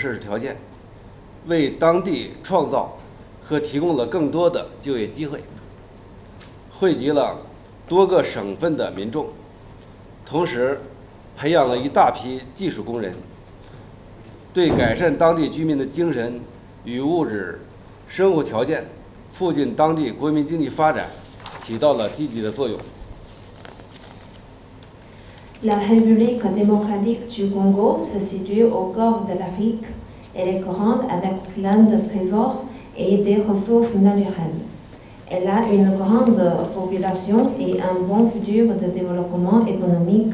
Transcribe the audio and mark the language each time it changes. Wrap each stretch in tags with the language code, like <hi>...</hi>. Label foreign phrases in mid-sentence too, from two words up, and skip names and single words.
<zh>设施条件，为当地创造和提供了更多的就业机会，惠及了多个省份的民众，同时培养了一大批技术工人，对改善当地居民的精神与物质生活条件，促进当地国民经济发展起到了积极的作用。</zh> <fr>La République démocratique du Congo se situe au cœur de l'Afrique. Elle est grande avec plein de trésors et des ressources naturelles. Elle a une grande population et un bon futur de développement économique.</fr>